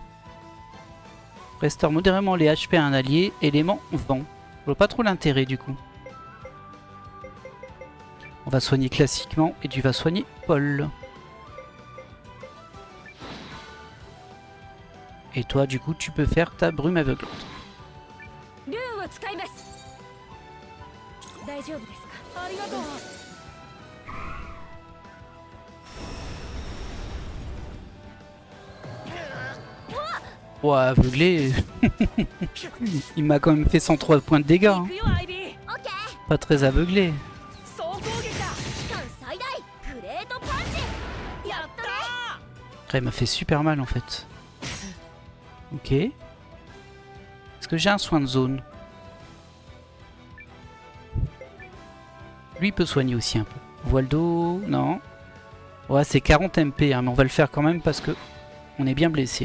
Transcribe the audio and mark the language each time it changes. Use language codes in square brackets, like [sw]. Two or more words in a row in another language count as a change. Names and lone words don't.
[fr] Restaure modérément les HP à un allié. Élément vent. Je vois pas trop l'intérêt du coup. On va soigner classiquement et tu vas soigner Paul. Et toi, du coup, tu peux faire ta brume aveuglante. [ja] ルーンを使います。大丈夫ですか？ありがとう。 [fr] Ouais, aveuglé. Il m'a quand même fait 103 points de dégâts. Hein. [ja] 行くよアイビー [fr] Pas très aveuglé. [ja] 総攻撃だ期間最大グレートパンチ。やったー [fr] Après, il m'a fait super mal en fait. Ok. Est-ce que j'ai un soin de zone? Lui il peut soigner aussi un peu. Voile d'eau, non. Ouais, c'est 40 MP, hein, mais on va le faire quand même parce que on est bien blessé là.